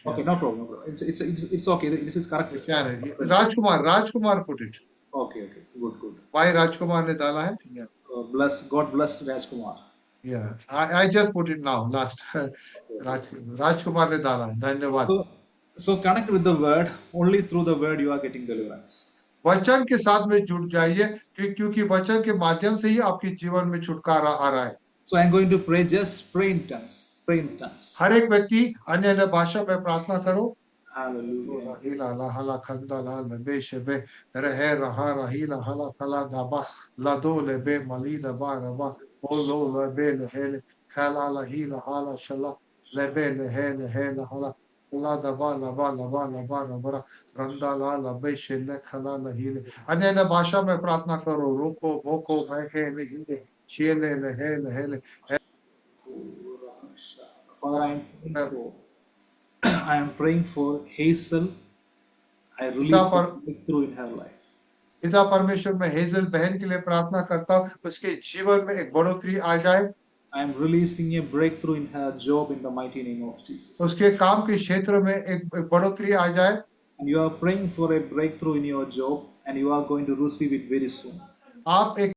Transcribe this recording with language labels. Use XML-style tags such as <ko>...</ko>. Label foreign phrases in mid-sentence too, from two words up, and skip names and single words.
<en>Okay, Yeah. no problem, no problem. It's okay. This is correct. Rajkumar put it. Okay, okay, good, good.</en> <hi>भाई राजकुमार ने डाला है। Yeah.</hi> <en>God bless Rajkumar. Yeah. I just put it now. Last.</en> <hi>राजकुमार ने डाला है। धन्यवाद।</hi> <en>So connect with the word. Only through the word you are getting deliverance.</en> <hi>वचन के साथ में जुड़ जाइए, क्योंकि वचन के माध्यम से ही आपके जीवन में छुटकारा आ रहा है।</hi> <en>So I'm going to pray. Just pray in tongues. Pray in tongues.</en> <hi>हर एक व्यक्ति अन्य अन्य भाषा में प्रार्थना करो।</hi> <en>Hallelujah. Hila la hala kanda la le be shebe rehe raha rahila hala kala daba la do le be mali daba raba olo le be le hele kala la hila hala shala le be le hele hala la daba laba laba laba raba randa la be shele kala la hile</en> <hi>अन्य अन्य भाषा में प्रार्थना करो। रोको भोको मैं ले हिले शेले ले hele</hi> <en>Father, I am praying for Hazel. I</en> <hi>पिता</hi> <en>release a</en> <hi>पर</hi> <en>breakthrough in her life.</en> <hi>पिता परमेश्वर में हेजल बहन के लिए प्रार्थना करता हूँ, उसके जीवन में एक बढ़ोतरी आ जाए।</hi> <en>I am releasing a breakthrough in her job in the mighty name of Jesus.</en> <hi>उसके काम के क्षेत्र में एक बढ़ोतरी आ जाए।</hi> <en>And you are praying for a breakthrough in your job, and you are going to receive it very soon.</en> <hi>आप एक</hi>